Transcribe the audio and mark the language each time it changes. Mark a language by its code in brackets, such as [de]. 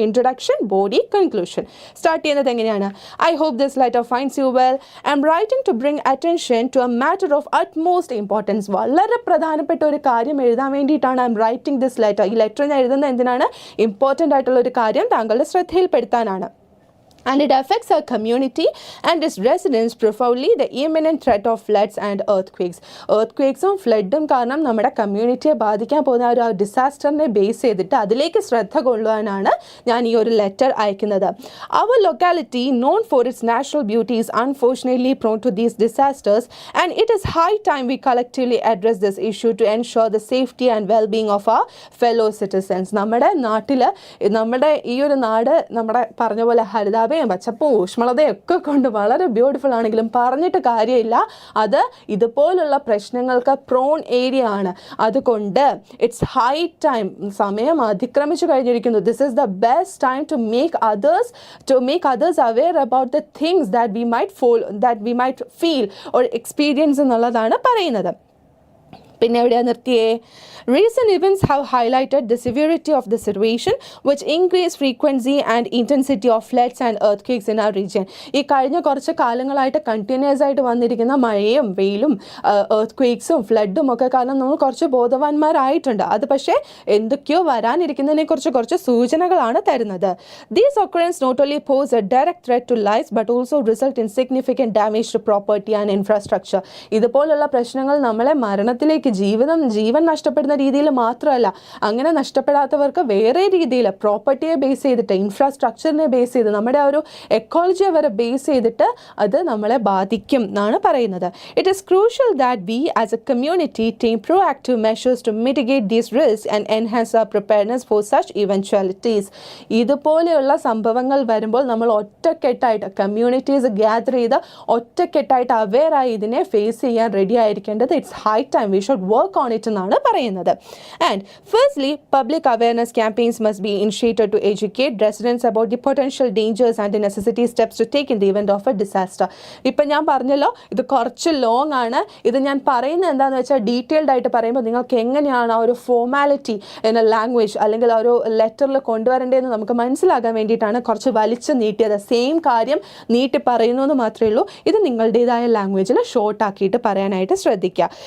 [en] Introduction, body, conclusion. [ml] Start ചെയ്യുന്നത് എങ്ങനെയാണ്? [en] I hope this letter finds you well. I am writing to bring attention to a matter of utmost importance. [ml] വളരെ പ്രധാനപ്പെട്ട ഒരു കാര്യം എഴുതാൻ വേണ്ടിയിട്ടാണ് [en] I am writing this letter. [ml] ഈ letter ഞാൻ എഴുതുന്നത് എന്തിനാണ്? ഇമ്പോർട്ടൻ്റ് ആയിട്ടുള്ള ഒരു കാര്യം താങ്കളുടെ ശ്രദ്ധയിൽപ്പെടുത്താനാണ്. [en] and it affects our community and its residents profoundly. The imminent threat of floods and earthquakes. [ml] Earthquakesum floodum കാരണം നമ്മുടെ കമ്മ്യൂണിറ്റിയെ ബാധിക്കാൻ പോകുന്ന ഒരു ഡിസാസ്റ്ററിനെ ബേസ് ചെയ്തിട്ട് അതിലേക്ക് ശ്രദ്ധ കൊള്ളുവാനാണ് ഞാൻ ഈ ഒരു ലെറ്റർ അയക്കുന്നത്. [en] Our locality, known for its natural beauty, is unfortunately prone to these disasters, and it is high time we collectively address this issue to ensure the safety and well-being of our fellow citizens. [ml] നമ്മുടെ നാട്ടിൽ നമ്മുടെ ഈ ഒരു നാട് നമ്മുടെ പറഞ്ഞ പോലെ ഹരിതാപ പച്ചപ്പും ഊഷ്മളതയൊക്കെ കൊണ്ട് വളരെ ബ്യൂട്ടിഫുൾ ആണെങ്കിലും പറഞ്ഞിട്ട് കാര്യമില്ല, അത് ഇതുപോലുള്ള പ്രശ്നങ്ങൾക്ക് പ്രോൺ ഏരിയ ആണ്. അതുകൊണ്ട് [en] it's high time, [ml] സമയം അതിക്രമിച്ചു കഴിഞ്ഞിരിക്കുന്നു. [en] this is the best time to make others aware about the things that we might feel or experience [ml] എന്നുള്ളതാണ് പറയുന്നത്. പിന്നെ എവിടെയാണ് നിർത്തിയേ? [en] Recent events have highlighted the severity of the situation, which increased frequency and intensity of floods and earthquakes in our region. [ml] ഈ കഴിഞ്ഞ കുറച്ച് കാലങ്ങളായിട്ട് continuous ആയിട്ട് വന്നിരിക്കുന്ന മഴയും വെയിലും earthquakesഉം ഫ്ലഡും ഒക്കെ കാരണം നമ്മൾ കുറച്ച് ബോധവാന്മാരായിട്ടുണ്ട്. അത് പക്ഷേ എന്തൊക്കെയോ വരാനിരിക്കുന്നതിനെ കുറിച്ച് കുറച്ച് സൂചനകളാണ് തരുന്നത്. [en] These occurrences not only pose a direct threat to lives but also result in significant damage to property and infrastructure. [ml] ഇതുപോലുള്ള പ്രശ്നങ്ങൾ നമ്മളെ മരണത്തിലേക്ക് ജീവൻ നഷ്ടപ്പെടുന്ന രീതിയിൽ മാത്രമല്ല, അങ്ങനെ നഷ്ടപ്പെടാത്തവർക്ക് വേറെ രീതിയിൽ പ്രോപ്പർട്ടിയെ ബേസ് ചെയ്തിട്ട് ഇൻഫ്രാസ്ട്രക്ചറിനെ ബേസ് ചെയ്ത് നമ്മുടെ ആ ഒരു എക്കോളജിയെ വരെ ബേസ് ചെയ്തിട്ട് അത് നമ്മളെ ബാധിക്കും എന്നാണ് പറയുന്നത്. [en] It is crucial that we as a community take proactive measures to mitigate these risks and enhance our preparedness for such eventualities. [ml] ഇതുപോലെയുള്ള സംഭവങ്ങൾ വരുമ്പോൾ നമ്മൾ ഒറ്റക്കെട്ടായിട്ട് കമ്മ്യൂണിറ്റീസ് ഗ്യാദർ ചെയ്ത് ഒറ്റക്കെട്ടായിട്ട് അവെയറായി ഇതിനെ ഫേസ് ചെയ്യാൻ ready ആയിരിക്കേണ്ടത് [en] it's high time we should work on it [ml] എന്നാണ് പറയുന്നത്. [en] And firstly, public awareness campaigns must be initiated to educate residents about the potential dangers and the necessary steps to take in the event of a disaster. [ml] ഇപ്പം ഞാൻ പറഞ്ഞല്ലോ ഇത് കുറച്ച് long ആണ്. ഇത് ഞാൻ പറയുന്നത് എന്താണെന്ന് വെച്ചാൽ ഡീറ്റെയിൽഡ് ആയിട്ട് പറയുമ്പോൾ നിങ്ങൾക്ക് എങ്ങനെയാണ് ആ ഒരു ഫോർമാലിറ്റി എന്ന ലാംഗ്വേജ് അല്ലെങ്കിൽ ആ ഒരു ലെറ്ററിൽ കൊണ്ടുവരേണ്ടതെന്ന് നമുക്ക് മനസ്സിലാകാൻ വേണ്ടിയിട്ടാണ് കുറച്ച് വലിച്ചു നീട്ടിയത്. സെയിം കാര്യം നീട്ടി പറയുന്നു എന്ന് മാത്രമേ ഉള്ളൂ. ഇത് നിങ്ങളുടേതായ ലാംഗ്വേജിൽ ഷോർട്ട് ആക്കിയിട്ട് പറയാനായിട്ട് ശ്രദ്ധിക്കുക.